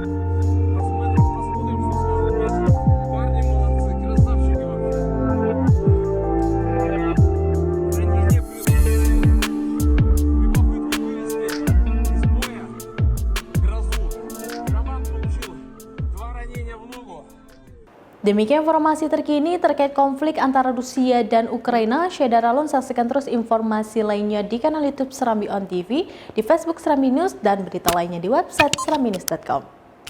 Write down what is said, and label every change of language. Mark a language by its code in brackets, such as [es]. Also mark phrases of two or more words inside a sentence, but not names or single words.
[ru] Посмотрим, что скажут местные. Парни молодцы, красавчики вообще. Ранение плюс. При попытке вывести из боя грозу. Роман получил 2 ранения в ногу. [id] Demikian informasi terkini terkait konflik antara Rusia dan Ukraina. Shedar Alon, saksikan terus informasi lainnya di kanal YouTube Serambi On TV, di Facebook Serambi News, dan berita lainnya di website serambinews.com.